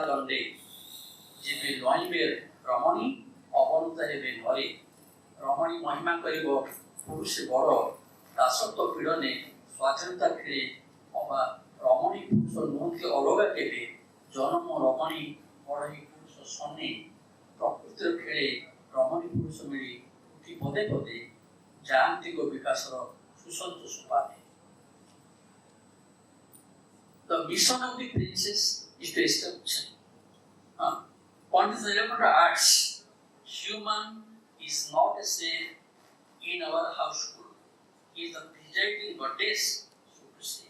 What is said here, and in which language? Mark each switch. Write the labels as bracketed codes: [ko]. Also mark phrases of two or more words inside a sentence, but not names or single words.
[or] ଦଣ୍ଡେ ଯେବେ ଲଇଁବେ ରମଣୀ ଅବନୁତ ହେବେ ଘରେ ରମଣୀ ମହିମା କରିବ ପୁରୁଷ ବଡ଼ ଦାସତ୍ୱ ପୀଡ଼ନେ ସ୍ୱାଧୀନତା ଖେଳେ ଅବା ରମଣୀ ପୁରୁଷ ନୁହନ୍ତି ଅଲଗା କେବେ ଜନମ ରମଣୀ ବଢ଼ଇ ପୁରୁଷ ସନେ ପ୍ରକୃତିର ଖେଳେ ରମଣୀ ପୁରୁଷ ମିଳି ଉଠି ପଦେ ପଦେ ଯାଆନ୍ତିକ ବିକାଶର ସୁସନ୍ତୋଷ ପାଏ। [en] The mission of the princess is to establish. Pandit Nilakantha adds, human is not a slave in our household. He is the presiding goddess, so to say.